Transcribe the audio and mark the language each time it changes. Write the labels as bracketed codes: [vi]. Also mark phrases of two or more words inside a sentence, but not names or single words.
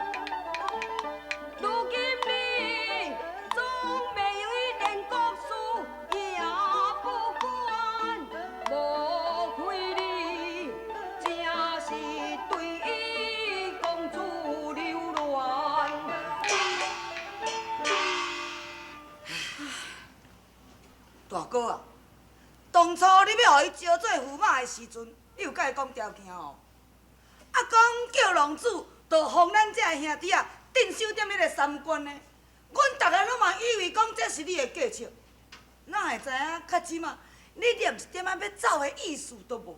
[nan] 如今你总袂有一点国事，也不管，无亏你正是对伊公主留恋。大哥啊，当初你要互伊招做驸马的时阵，你有甲伊讲条件哦？啊，讲叫龙主，就封咱这兄弟啊，镇守踮迄个三关呢。阮逐个拢嘛以为讲这是你的计策，哪会知影较即马你连一点仔要走的意思都无？